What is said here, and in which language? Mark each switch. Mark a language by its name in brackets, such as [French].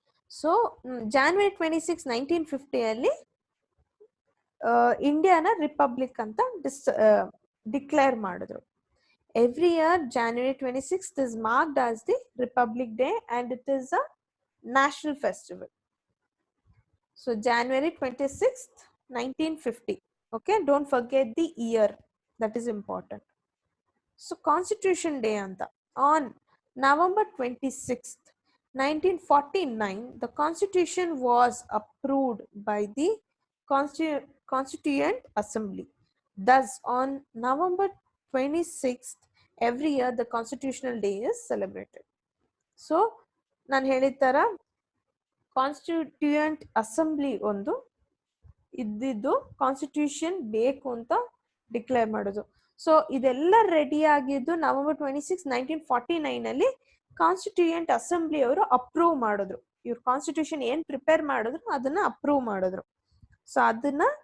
[Kannada] So January 26, 1950 ಅಲ್ಲಿ ಇಂಡಿಯಾನ republic ಅಂತ declare ಮಾಡಿದ್ರು. [English] Every year January 26th is marked as the Republic Day and it is a national festival. So January 26th, 1950. Okay, don't forget the year, that is important. So Constitution Day anta on November 26th, 1949, the Constitution was approved by the Constituent Assembly. Thus, on November 26th, every year the Constitutional Day is celebrated. [Kannada] So, ನಾನು ಹೇಳಿದ ತರ constituent assembly ಒಂದು ಇದ್ದಿದ್ದು constitution ಬೇಕು ಅಂತ declare ಮಾಡೋದು. So ಇದೆಲ್ಲ ready ಆಗಿದ್ದು November 26, 1949 ಅಲ್ಲಿ ಕಾನ್ಸ್ಟಿಟ್ಯೂಯೆಂಟ್ ಅಸೆಂಬ್ಲಿ ಅವರು ಅಪ್ರೂವ್ ಮಾಡಿದ್ರು. ಇವ್ರು ಕಾನ್ಸ್ಟಿಟ್ಯೂಷನ್ ಏನ್ ಪ್ರಿಪೇರ್ ಮಾಡಿದ್ರು ಅದನ್ನ ಅಪ್ರೂವ್ ಮಾಡಿದ್ರು. ಸೊ ಅದನ್ನ